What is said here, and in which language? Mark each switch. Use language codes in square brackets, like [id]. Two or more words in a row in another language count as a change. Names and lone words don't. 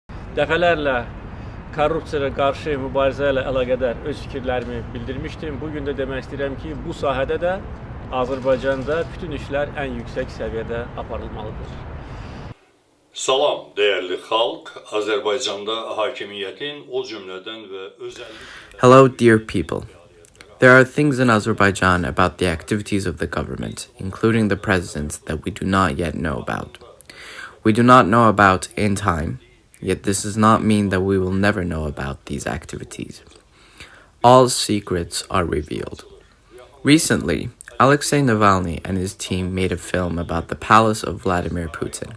[az] Dəfələrlə korrupsiyaya qarşı mübarizə ilə əlaqədar öz fikirlərimi bildirmişdim. Bugün də demək istəyirəm ki, bu sahədə də Azərbaycanda bütün işlər ən yüksək səviyyədə aparılmalıdır. Salam değerli xalq, Azərbaycanda hakimiyyətin o cümlədən və özəlliklə... [en] Hello, dear people. There are things in Azerbaijan about the activities of the government, including the president, that we do not yet know about. We do not know about in time, yet this does not mean that we will never know about these activities. All secrets are revealed. Recently, Alexei Navalny and his team made a film about the palace of Vladimir Putin.